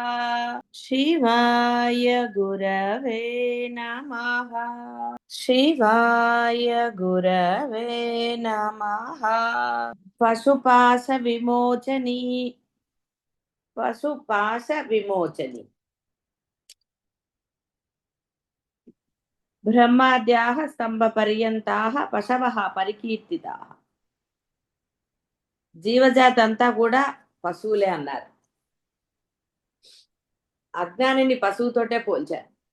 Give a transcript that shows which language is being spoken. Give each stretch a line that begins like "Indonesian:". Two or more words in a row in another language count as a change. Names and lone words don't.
Sanskrit: शिवाय गुरवे नमः। शिवाय गुरवे नमः। पशुपाश विमोचनी। पशुपाश विमोचनी। బ్రహ్మాద్యాః స్తంభపర్యంతాః పశవః పరికీర్తితాః.
Telugu: జీవజాతి అంతా కూడా పశువులే అన్నారు. అజ్ఞానిని పశువుతోటే పోల్చారు.